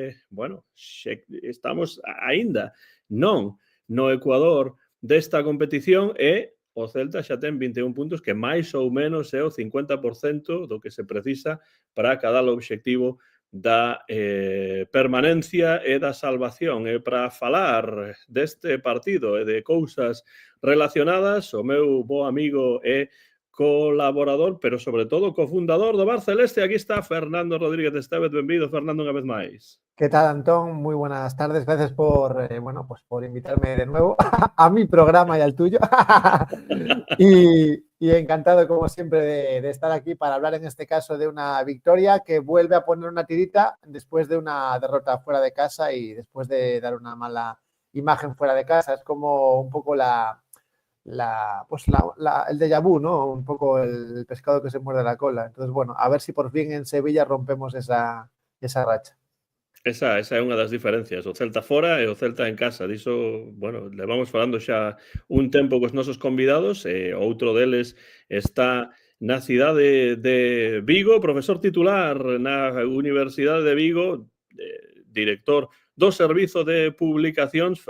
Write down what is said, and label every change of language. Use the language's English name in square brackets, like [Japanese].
[Galician] Bueno, estamos aínda non no Ecuador desta competición e o Celta xa ten 21 puntos, que máis ou menos é o 50% do que se precisa para acadar o obxectivo da permanencia e da salvación. E para falar deste partido e de cousas relacionadas, o meu bo amigo e colaborador, pero sobre todo cofundador do Bar Celeste. Aquí está Fernando Rodríguez Estévez. Benvido, Fernando, unha vez máis. [Spanish] ¿Qué tal, Antón? Muy buenas tardes. Gracias por, por invitarme de nuevo a mi programa y al tuyo. y encantado, como siempre, de estar aquí para hablar, en este caso, de una victoria que vuelve a poner una tirita después de una derrota fuera de casa y después de dar una mala imagen fuera de casa. Es como un poco el déjà vu, ¿no? Un poco el pescado que se muerde la cola. Entonces, bueno, a ver si por fin en Sevilla rompemos esa racha. [Galician] Esa é unha das diferencias, o Celta fora e o Celta en casa. Diso, bueno, levamos falando xa un tempo cos nosos convidados, e outro deles está na cidade de Vigo, profesor titular na Universidade de Vigo, director do Servizo de Publicacións.